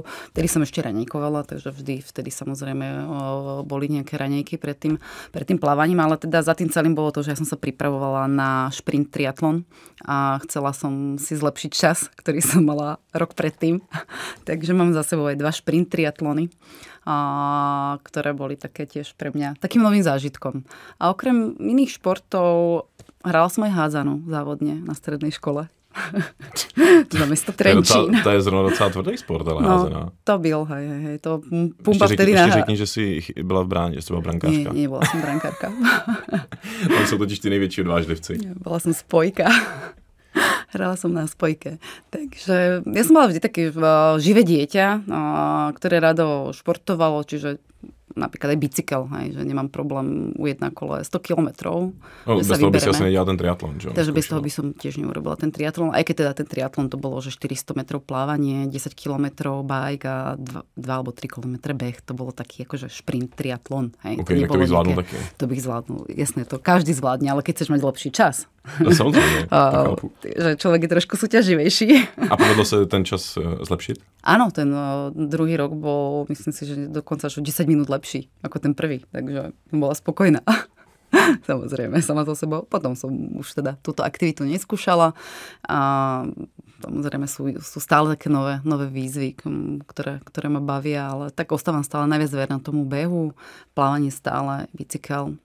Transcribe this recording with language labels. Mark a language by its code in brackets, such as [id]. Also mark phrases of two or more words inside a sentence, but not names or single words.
[sk] Vtedy som ešte raňajkovala, takže vtedy samozrejme boli nejaké raňajky pred tým plávaním, ale teda za tým celým bolo to, že ja som sa pripravovala na šprint triatlon a chcela som si zlepšiť čas, ktorý som mala rok predtým. Takže mám za sebou aj 2 šprint triatlony, ktoré boli také tiež pre mňa takým novým zážitkom. A okrem iných športov hrala som aj hádzanú závodne na strednej škole. Za mesto Trenčín. [cs] To je zrovna docela tvrdý sport, ale házená. [sk] To byl, hej. To pumpa vtedy [cs] ještě řekni, že jsi byla v bráně, že jsi byla brankářka. [sk] Nie, bola som brankárka. [cs] Tam jsou totiž ty největší odvážlivci. [sk] Bola som spojka. Hrala som na spojke. Takže ja som mala vždy také živé dieťa, ktoré rado športovalo, čiže napríklad aj bicykel, hej, že nemám problém [cs] ujet na kole [sk] 100 kilometrov. [cs] No, bez toho by si asi nedělal ten triatlon, čo? [sk] Takže bez toho by som tiež neurobila ten triatlon. Aj keď teda ten triatlon to bolo, že 400 metrov plávanie, 10 kilometrov bike a 2 alebo 3 kilometre beh. To bolo taký akože šprint triatlon. Hej. [cs] Okay, to bych zvládnul taky. To bych zvládnul, jasné, [sk] to každý zvládne, ale keď chceš mať lepší čas. No, samozrejme, že človek je trošku súťaživejší. A povedlo sa ten čas zlepšiť? Áno, ten druhý rok bol, myslím si, že dokonca až 10 minút lepší ako ten prvý, takže bola spokojná. Samozrejme, sama so sebou. Potom som už teda túto aktivitu neskúšala a samozrejme sú stále také nové výzvy, ktoré ma bavia, ale tak ostávam stále najviac verná tomu behu, plávanie stále, bicykel.